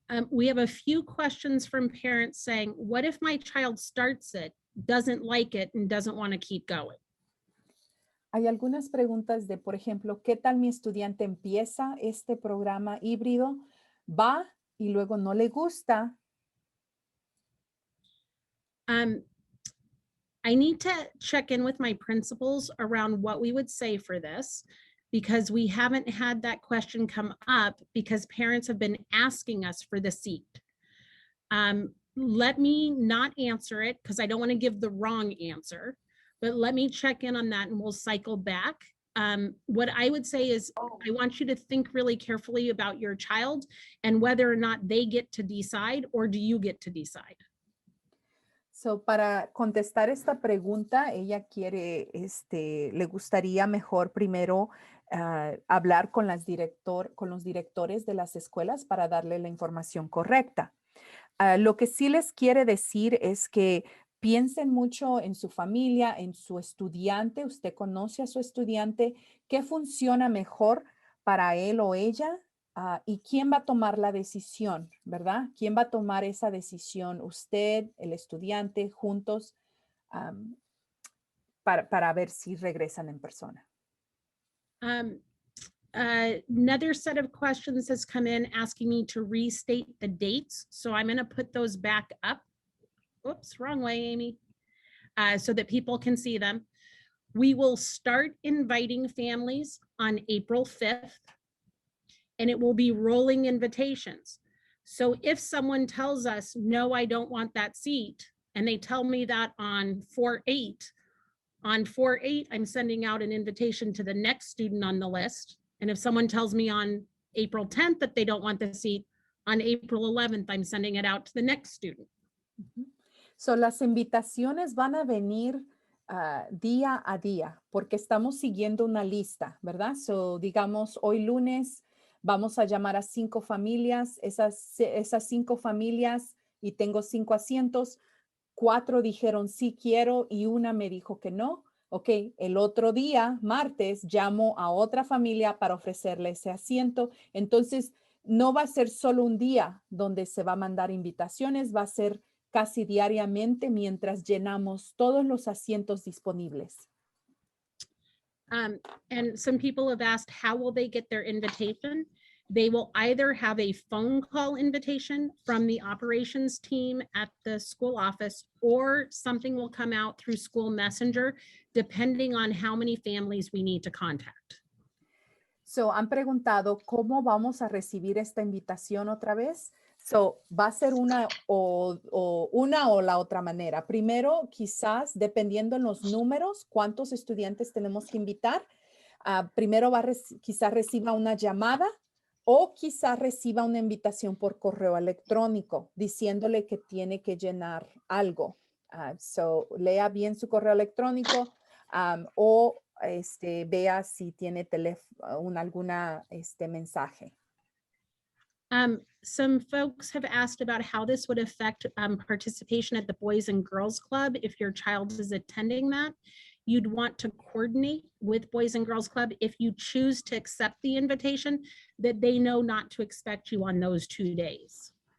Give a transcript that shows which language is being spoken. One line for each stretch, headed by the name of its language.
English: We have a few questions from parents saying, what if my child starts it, doesn't like it, and doesn't want to keep going?
Spanish: Hay algunas preguntas de, por ejemplo, ¿qué tal mi estudiante empieza este programa híbrido, va y luego no le gusta?
English: I need to check in with my principals around what we would say for this, because we haven't had that question come up because parents have been asking us for the seat. Let me not answer it because I don't want to give the wrong answer, but let me check in on that and we'll cycle back. What I would say is I want you to think really carefully about your child and whether or not they get to decide or do you get to decide.
Spanish: So, para contestar esta pregunta, ella quiere, le gustaría mejor primero hablar con los directores de las escuelas para darle la información correcta. Lo que sí les quiere decir es que piensen mucho en su familia, en su estudiante. Usted conoce a su estudiante, qué funciona mejor para él o ella. ¿Y quién va a tomar la decisión, verdad? ¿Quién va a tomar esa decisión? Usted, el estudiante, juntos, para ver si regresan en persona.
English: Another set of questions has come in asking me to restate the dates. So I'm going to put those back up. Oops, wrong way, Amy. So that people can see them. We will start inviting families on April 5th. And it will be rolling invitations. So if someone tells us, no, I don't want that seat, and they tell me that on 4/8, on 4/8, I'm sending out an invitation to the next student on the list. And if someone tells me on April 10th that they don't want the seat, on April 11th, I'm sending it out to the next student.
Spanish: So las invitaciones van a venir día a día porque estamos siguiendo una lista, ¿verdad? So digamos, hoy lunes vamos a llamar a 5 familias, esas 5 familias y tengo 5 asientos, 4 dijeron sí quiero y una me dijo que no. Ok, el otro día, martes, llamo a otra familia para ofrecerle ese asiento. Entonces, no va a ser solo un día donde se va a mandar invitaciones, va a ser casi diariamente mientras llenamos todos los asientos disponibles.
English: And some people have asked, how will they get their invitation? They will either have a phone call invitation from the operations team at the school office, or something will come out through school messenger, depending on how many families we need to contact.
Spanish: So, han preguntado cómo vamos a recibir esta invitación otra vez. So, va a ser una o la otra manera. Primero, quizás, dependiendo en los números, cuántos estudiantes tenemos que invitar. Primero quizás reciba una llamada o quizás reciba una invitación por correo electrónico diciéndole que tiene que llenar algo. So, lea bien su correo electrónico o vea si tiene alguna mensaje.
English: Some folks have asked about how this would affect participation at the Boys and Girls Club if your child is attending that. You'd want to coordinate with Boys and Girls Club if you choose to accept the invitation, that they know not to expect you on those 2 days.